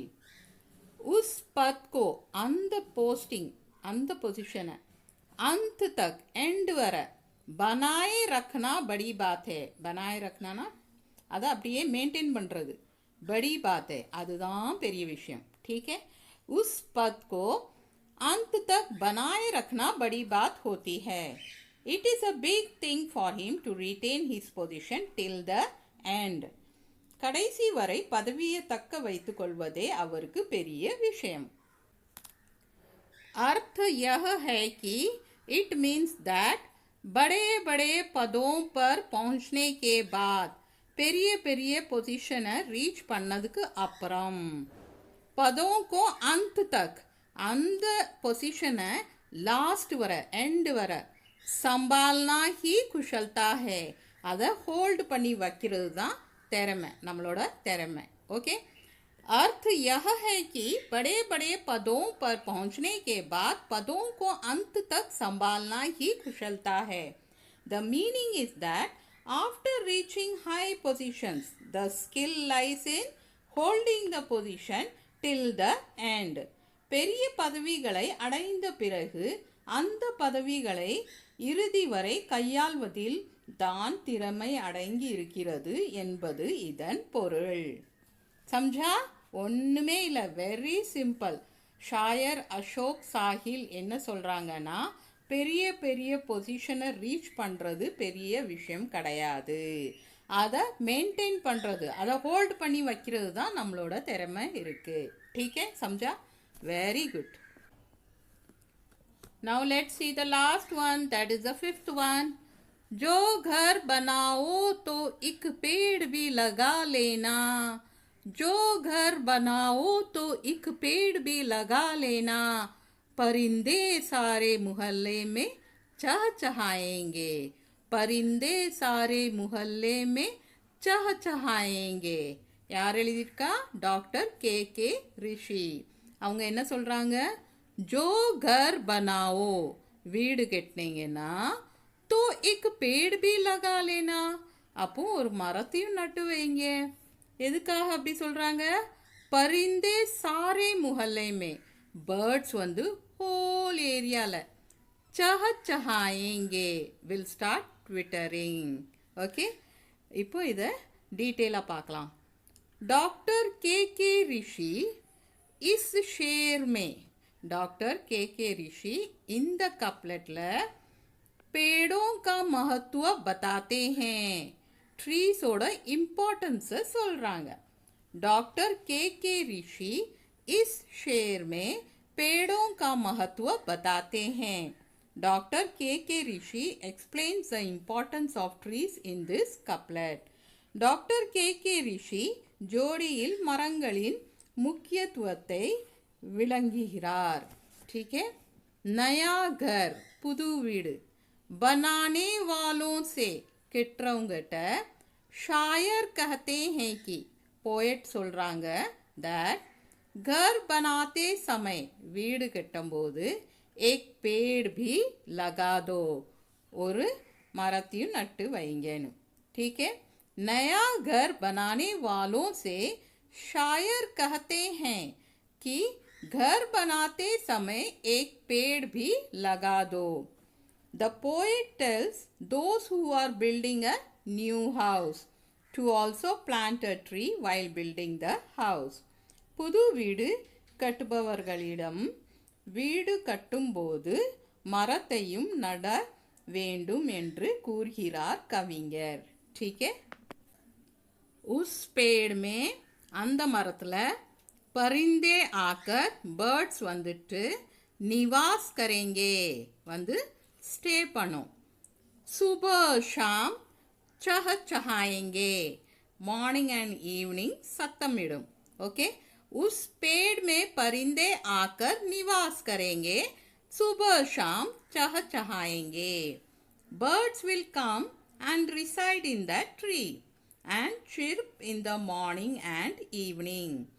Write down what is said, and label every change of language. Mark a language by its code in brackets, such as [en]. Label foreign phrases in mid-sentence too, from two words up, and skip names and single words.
[hi] उस पद को, [ta] அந்த போஸ்டிங், அந்த பொசிஷனை, [hi] अंत तक, एंड வரை, बनाए रखना बड़ी बात है, बनाए रखना [ta] அதை அப்படியே மெயின்டைன் பண்ணுறது, [hi] बड़ी बात है, [ta] அதுதான் பெரிய விஷயம். [hi] ठीक है, उस पद को अंत तक बनाए रखना बड़ी बात होती है. [en] It is a big thing for him to retain his position till the end. [ta] கடைசி வரை பதவியை தக்க வைத்துக் கொள்வதே அவருக்கு பெரிய விஷயம். [hi] अर्थ यह है कि [en] it means that [hi] बड़े बड़े पदों पर पहुंचने के बाद, [ta] பெரிய பெரிய [en] position reach [ta] பண்ணதுக்கு அப்புறம், [hi] पदों को अंत तक, [ta] அந்த பொசிஷனை லாஸ்ட் வர, எண்ட் வர, [hi] संभालना ही कुशलता है, [ta] அதை ஹோல்டு பண்ணி வைக்கிறது தான் திறமை, நம்மளோட திறமை. [hi] ओके, अर्थ यह है कि बड़े बड़े पदों पर पहुंचने के बाद पदों को अंत तक संभालना ही कुशलता है. [en] The meaning is that after reaching high positions, the skill lies in holding the position till the end. [ta] பெரிய பதவிகளை அடைந்த பிறகு அந்த பதவிகளை இறுதி வரை கையாள்வதில் தான் திறமை அடங்கி இருக்கிறது என்பது இதன் பொருள். சம்ஜா? ஒன்றுமே இல்லை, [en] very simple. [ta] ஷாயர் அசோக் சாஹில் என்ன சொல்கிறாங்கன்னா, பெரிய பெரிய [en] position reach [ta] பண்ணுறது பெரிய விஷயம் கிடையாது, அதை மெயின்டைன் பண்ணுறது, அதை ஹோல்டு பண்ணி வைக்கிறது தான் நம்மளோட திறமை இருக்குது. [hi] ठीक है, समझा? [en] very good. Now let's see the last one, that is the fifth one. [hi] जो घर बनाओ तो एक पेड़ भी लगा लेना, जो घर बनाओ तो एक पेड़ भी लगा लेना, परिंदे सारे मोहल्ले में चहचहाएंगे, परिंदे सारे मोहल्ले में चहचहाएंगे. [ta] யார் எழுதியிருக்கா? டாக்டர் கே ரிஷி. அவங்க என்ன சொல்கிறாங்க? [hi] जो घर बनाओ, [ta] வீடு கட்டினீங்கன்னா, [hi] तो एक पेड़ भी लगा लेना, [ta] அப்போ ஒரு மரத்தையும் நட்டு வைங்க. எதுக்காக அப்படி சொல்கிறாங்க? [hi] परिंदे सारे मोहल्ले में, [en] பேர்ட்ஸ் வந்து whole area, சஹச்சஹாயேங்கே, will start twittering. [ta] ஓகே, இப்போ இதை டீட்டெயிலாக பார்க்கலாம். [hi] डॉक्टर के ऋषि इस शेर में, डॉक्टर के ऋषि [ta] இந்த கப்லெட்டில் [hi] पेड़ों का महत्व बताते हैं, [en] trees importance [ta] சொல்கிறாங்க. [hi] डॉक्टर के ऋषि इस शेर में पेड़ों का महत्व बताते हैं. [en] डॉक्टर के ऋषि explains the importance of trees in this couplet. [ta] डॉक्टर के ऋषि ஜோடியில் மரங்களின் முக்கியத்துவத்தை விளங்குகிறார். [hi] ठीक है, नया घर, [ta] புது வீடு, [hi] बनाने वालों से, கெட்டவங்கிட்ட, शायर कहते हैं कि, पोएट சொல்றாங்க, that घर बनाते समय, [ta] வீடு கட்டும்போது, [hi] एक पेड़ भी लगा दो, [ta] ஒரு மரத்தையும் நட்டு வைங்கன்னு. [hi] ठीक है, नया घर बनाने वालों से शायर कहते हैं कि घर बनाते समय एक पेड़ भी लगा दो. [en] The poet tells those who are building a new house to also plant a tree while building the house. [ta] புது வீடு கட்டுபவர்களிடம் வீடு கட்டும்போது மரத்தையும் நட வேண்டும் என்று கூறுகிறார் கவிஞர். [hi] ठीक है. उस पेड़ में [ta] அந்த மரத்தில் [hi] परिंदे आकर [ta] பேர்ட்ஸ் வந்துட்டு [hi] நிவாஸ் करेंगे [ta] வந்து ஸ்டே பண்ணும். [hi] सुबह शाम चहचहाएंगे [en] morning and evening [hi] सत्तमिடும். ओके. उस पेड़ में परिंदे आकर निवास करेंगे. सुबह शाम चहचहाएंगे. [en] Birds will come and reside in that tree and chirp in the morning and evening.